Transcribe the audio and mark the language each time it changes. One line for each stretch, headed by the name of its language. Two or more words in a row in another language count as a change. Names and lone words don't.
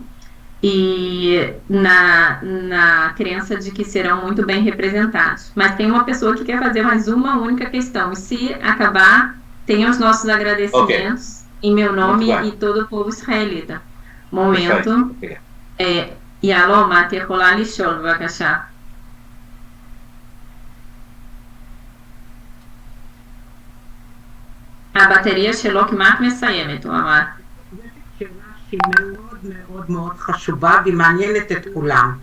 Portuguese: E na crença de que serão muito bem representados. Mas tem uma pessoa que quer fazer mais uma única questão, e se acabar, tenha os nossos agradecimentos em meu nome e todo o povo israelita. Momento.
Hebrew: Yalom, את יכולה לשאול בבקשה. הבטריה שלו כמעט מסיימת, הוא אמר. שהיא מאוד מאוד מאוד חשובה והיא מעניינת את כולם.